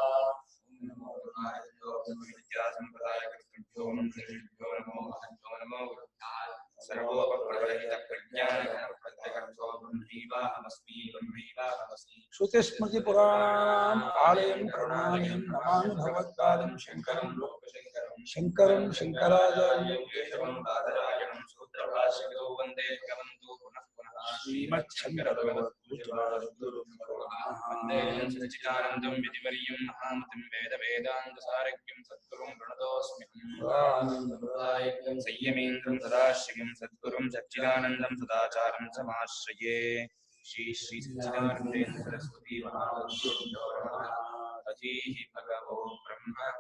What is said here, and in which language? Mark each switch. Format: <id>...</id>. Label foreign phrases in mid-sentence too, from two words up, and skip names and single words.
<sa>ಶ್ರುತಿಸ್ಮೃತಿ ಪುರಾಣಾಂ ಆಲಯಂ ಕರುಣಾಲಯಂ ನಮಾಮಿ ಭಗವತ್ಪಾದಂ ಶಂಕರಂ ಲೋಕಶಂಕರಂ ಶಂಕರಂ ಶಂಕರಾಚಾರ್ಯಂ ಕೇಶವಂ ಬಾದರಾಯಣಂ ಸೂತ್ರಭಾಷ್ಯಕೃತೋ ವಂದೇ ಭಗವಂತೋ ಪುನಃ ಪುನಃ ವಂದೇ ಸಚ್ಚಿದಾನಂದಂ ವಿಧಿವರ್ಯಂ ಮಹಾಮತಿಂ ವೇದ ವೇದಾಂತ ಸಾರಕ್ಯಂ ಸದ್ಗುರುಂ ಪ್ರಣತೋಸ್ಮಿ ಸಂಯಮೇಂದ್ರಂ ಸದಾಶಿವಂ ಸದ್ಗುರುಂ ಸಚ್ಚಿದಾನಂದಂ ಸದಾಚಾರಂ ಸಮಾಶ್ರಯೇ ಶ್ರೀ ಶ್ರೀ ಸಚ್ಚಿದಾನಂದೇಂದ್ರ ಸರಸ್ವತಿ ಅಧೀಃ ಭಗವೋ ಬ್ರಹ್ಮ.</sa>